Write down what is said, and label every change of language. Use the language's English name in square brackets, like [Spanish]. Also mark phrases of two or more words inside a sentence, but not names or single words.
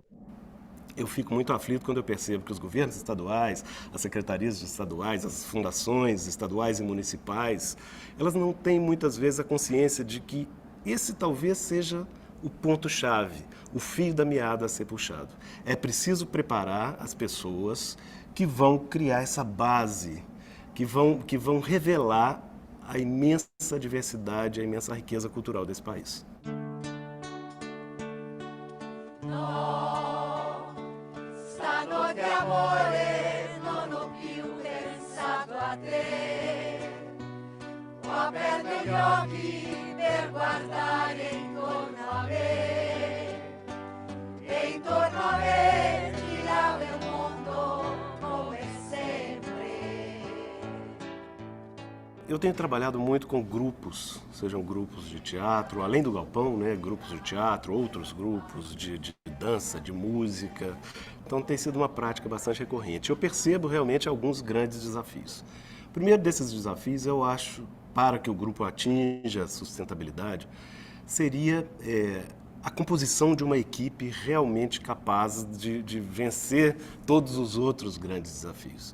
[Portuguese] Eu fico muito aflito quando eu percebo que os governos estaduais, as secretarias estaduais, as fundações estaduais e municipais, elas não têm muitas vezes a consciência de que esse talvez seja o ponto-chave, o fio da meada a ser puxado. É preciso preparar as pessoas que vão criar essa base, que vão revelar a imensa diversidade, a imensa riqueza cultural desse país. [Italian] Stanotte amore non ho più pensato a te, ho aperto gli occhi per guardare intorno a me e intorno a me girava il mondo come sempre. [Portuguese] Eu tenho trabalhado muito com grupos, sejam grupos de teatro, além do Galpão, né, grupos de teatro, outros grupos de dança, de música. Então tem sido uma prática bastante recorrente. Eu percebo realmente alguns grandes desafios. O primeiro desses desafios, eu acho, para que o grupo atinja a sustentabilidade, seria a composição de uma equipe realmente capaz de vencer todos os outros grandes desafios.